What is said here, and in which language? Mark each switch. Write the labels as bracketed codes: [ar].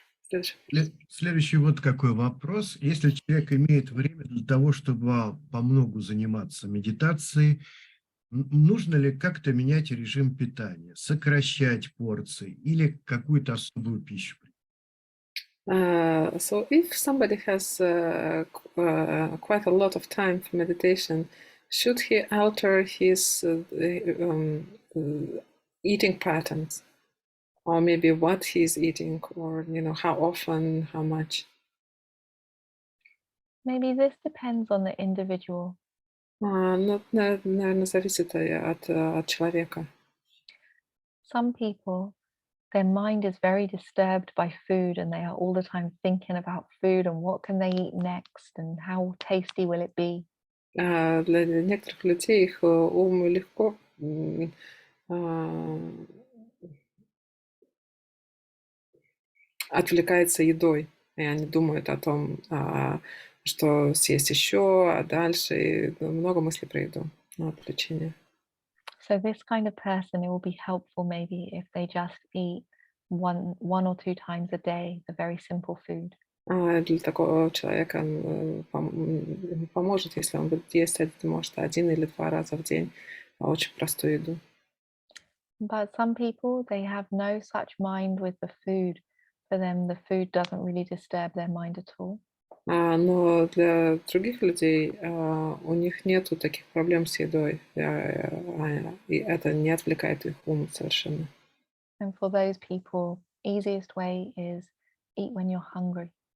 [ru] Следующий. Следующий вот какой вопрос. Если человек имеет время для того, чтобы помногу заниматься медитацией, нужно ли как-то менять режим питания, сокращать порции или какую-то особую пищу? [en] So if somebody has quite a lot of time for meditation, should he alter his eating patterns, or maybe what he's eating, or how often, how much? Maybe this depends on the individual. [ru] Ну, наверное, зависит от человека. [en] some people, their mind is very disturbed by food and they are all the time thinking about food and what can they eat next and how tasty will it be. [ru] Для некоторых людей их ум легко а, отвлекается едой, и они думают о том, что съесть еще, а дальше и много мыслей про еду, отвлечение. [en] So this kind of person, it will be helpful maybe if they just eat one or two times a day, the very simple food. [ru] Для такого человека ему поможет, если он будет есть, может, 1 или 2 раза в день очень простую еду. [en] But some people, they have no such mind with the food. For them, the food doesn't really disturb their mind at all. [ru] Но для других людей у них нету таких проблем с едой, и это не отвлекает их ум совершенно. [en] And for those people, easiest way is eat when you're hungry.